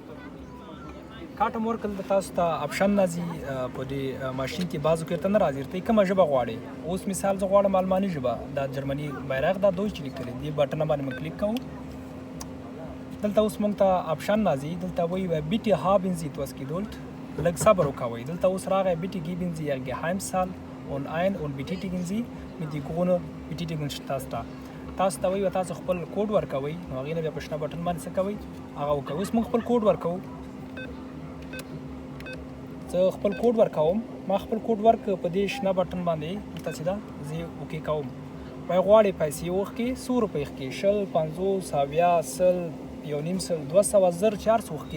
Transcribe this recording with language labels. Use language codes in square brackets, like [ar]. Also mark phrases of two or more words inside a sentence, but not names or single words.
[ps] کارت هم ورکړل تاسو ته اپشن راځي په دې ماشین کې بعضو کې ورته نه راځي ورته کومه ژبه غواړئ. اوس مثال زه غواړم الماني ژبه دا جرمني بیرغ دا دویچ لیکلی دې بټن باندې موږ کلیک کوو. دلته اوس موږ ته اپشن راځي دلته وایي بیټې [de] haben Sie etwas Geduld [ps] لږ صبر وکوئ. دلته اوس راغی [de] بیټې geben Sie Ihr Geheimzahl und ein und betätigen Sie mit die grüne Betätigungstaste. [ps] تاسو ته وایي تاسو خپل کوډ ورکوئ نو هغې نه بیا په شنه بټن باندې څه کوئ هغه وکوئ. اوس موږ خپل کوډ ورکوو. زه خپل کوډ ورکوم. ما خپل کوډ ورکړ په دې شنه بټن باندې دلته چې ده زه اوکې کوم. وایي غواړئ پیسې وښکې 100 روپۍ ښکې 20 50 70 100 1.5 سل 200 1000 400 ښکې.